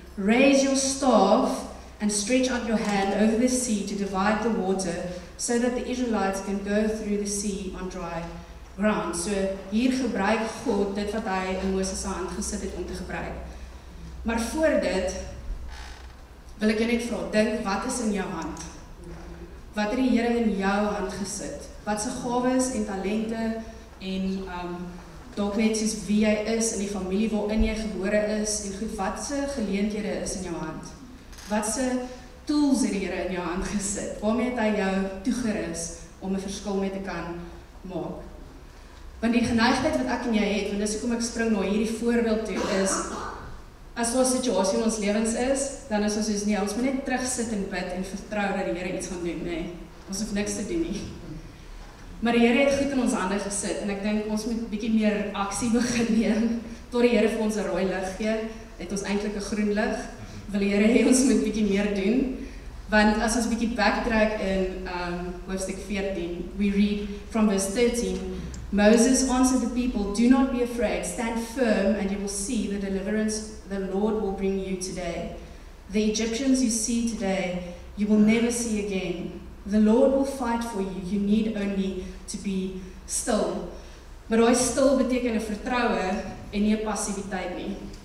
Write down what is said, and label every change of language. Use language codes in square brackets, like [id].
[en] Raise your staff and stretch out your hand over the sea to divide the water so that the Israelites can go through the sea on dry ground. [af] So hier gebruik God dit wat hy in Moses se hand gesit het om te gebruik. Maar voor dit wil ek jou net vra, dink wat is in jou hand? Wat het die Here in jou hand gesit? Wat se gawes en talente en dalk net soos wie jy is in die familie waarin jy gebore is en goed, wat se geleenthede is in jou hand? Wat se tools het die Here in jou hand gesit? Waarmee het hy jou toegerus om 'n verskil mee te kan maak? Want die geneigtheid wat ek en jy het, want dis hoekom ek spring na hierdie voorbeeld toe is, as daar 'n situasie in ons lewens is, dan is ons soos nee, ons moet net terugsit en bid en vertrou dat die Here iets gaan doen, nee. Ons hoef niks te doen nie. Maar die Here het goed in ons hande gesit en ek dink ons moet bietjie meer aksie begin neem tot die Here vir ons 'n rooi lig gee. Het ons eintlik 'n groen lig. Wil die Here hê ons moet bietjie meer doen. Want as ons bietjie backtrack in hoofstuk 14, [en] we read from verse 13, Moses answered the people, Do not be afraid, stand firm and you will see the deliverance the Lord will bring you today. The Egyptians you see today, you will never see again. The Lord will fight for you, you need only to be still. [af] Maar daai stil beteken 'n vertroue en nie 'n passiwiteit nie.